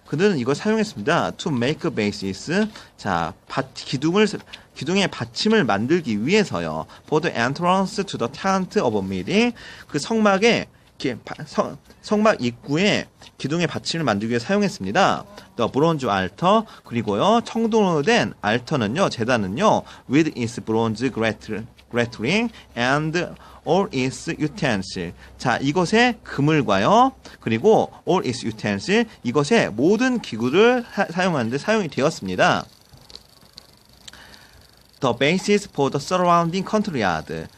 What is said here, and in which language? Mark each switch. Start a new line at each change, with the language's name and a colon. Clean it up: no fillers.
Korean: 그들은 이걸 사용했습니다.
English: To make a basis.
Korean: 자, 기둥의 받침을 만들기 위해서요.
English: For the entrance to the tent of a meeting.
Korean: 그 성막의 성막 입구에 기둥의 받침을 만들기 위해 사용했습니다.
English: The bronze altar.
Korean: 그리고요, 청동으로 된 알터는요, 제단은요,
English: with its bronze grating and all its utensils.
Korean: 자, 이것의 그물과요, 그리고
English: all its utensils,
Korean: 이것의 모든 기구를 사용하는데 사용이 되었습니다.
English: The basis for the surrounding courtyard.